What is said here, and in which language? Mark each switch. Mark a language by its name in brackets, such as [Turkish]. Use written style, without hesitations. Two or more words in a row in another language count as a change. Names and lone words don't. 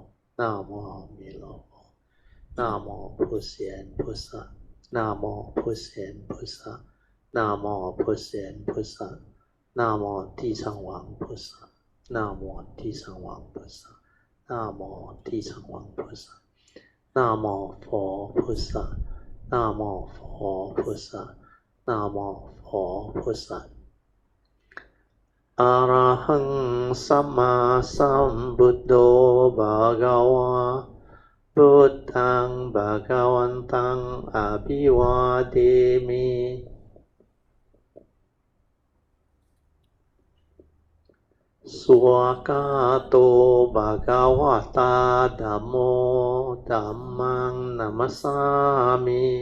[Chinese] 南无弥勒佛，南无普贤菩萨，南无普贤菩萨，南无普贤菩萨，南无地藏王菩萨，南无地藏王菩萨，南无地藏王菩萨，南无佛菩萨，南无佛菩萨，南无佛菩萨。 [Pali] อะระหังสัมมาสัมพุทโธภะคะวะพุทธังภะคะวันตังอะภิวาเทมิ สุวากาโตภะคะวะตาธัมโมธัมมังนัมมัสสามิ